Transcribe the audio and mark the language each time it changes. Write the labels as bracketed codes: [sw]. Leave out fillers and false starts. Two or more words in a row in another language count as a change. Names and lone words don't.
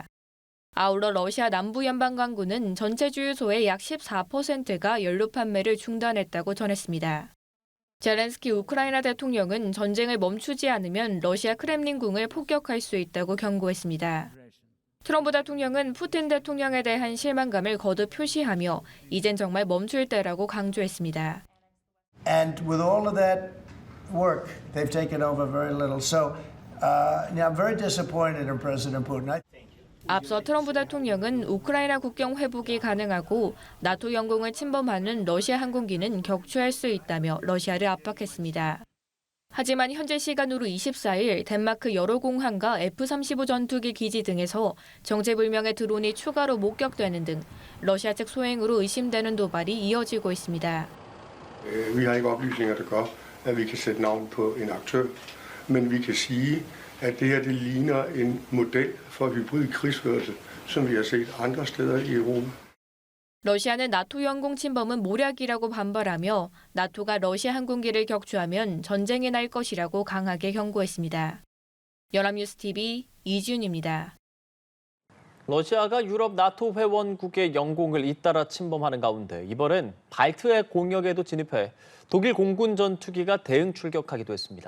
[ko] 아울러 러시아 남부 연방광구는 전체 주유소의 약 14%가 연료 판매를 중단했다고 전했습니다. 젤렌스키 우크라이나 대통령은 전쟁을 멈추지 않으면 러시아 크렘린궁을 폭격할 수 있다고 경고했습니다. 트럼프 대통령은 푸틴 대통령에 대한 실망감을 거듭 표시하며 이젠 정말 멈출 때라고 강조했습니다. [en] And with all of that work, they've taken over very little. So now I'm very disappointed in President Putin. [ko] 앞서 트럼프 대통령은 우크라이나 국경 회복이 가능하고 나토 영공을 침범하는 러시아 항공기는 격추할 수 있다며 러시아를 압박했습니다. 하지만 현재 시간으로 24일 덴마크 여러 공항과 F-35 전투기 기지 등에서 정체불명의 드론이 추가로 목격되는 등 러시아 측 소행으로 의심되는 도발이 이어지고 있습니다. [da] Vi har ikke oplysninger, der gør, at vi kan sætte navn på en aktør, men vi kan sige, at det her det ligner en model for hybrid krigsførelse, som vi har set andre steder i Europa. [ko] 러시아는 나토 영공 침범은 모략이라고 반발하며 나토가 러시아 항공기를 격추하면 전쟁이 날 것이라고 강하게 경고했습니다. 연합뉴스 TV 이지윤입니다. 러시아가 유럽 나토 회원국의 영공을 잇따라 침범하는 가운데 이번엔 발트해 공역에도 진입해 독일 공군 전투기가 대응 출격하기도 했습니다.